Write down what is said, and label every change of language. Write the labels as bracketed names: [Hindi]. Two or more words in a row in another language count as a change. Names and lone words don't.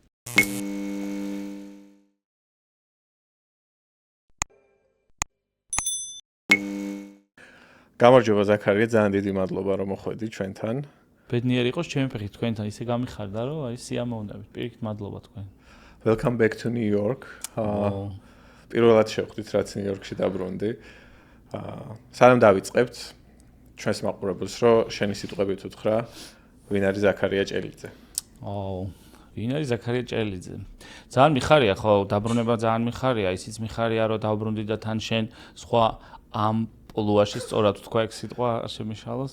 [Georgian] გამარჯობა ზაქარია, ძალიან დიდი მადლობა რომ მოხვედი ჩვენთან. ბედნიერი იყოს ჩემი ფეხით თქვენთან ისე გამიხარდა, რომ აი სიამოვნებით. პირიქით მადლობა თქვენ. [English] Welcome back to New York. [Georgian] პირველად შევხვდით, რაც New York-ში დაბრუნდი. სანამ დავიწყებთ ჩვენს მაყურებელს, რომ შენი სიტყვებით უთხრა, ვინ არის ზაქარია ჭელიძე? ვინ არის ზაქარია ჭელიძე? ძალიან მიხარია, ხო, დაბრუნება ძალიან მიხარია, ისიც მიხარია, რომ დავბრუნდი და თან შენ სხვა ამპლუაში სწორად თქვა ეგ სიტყვა შემიშალოს.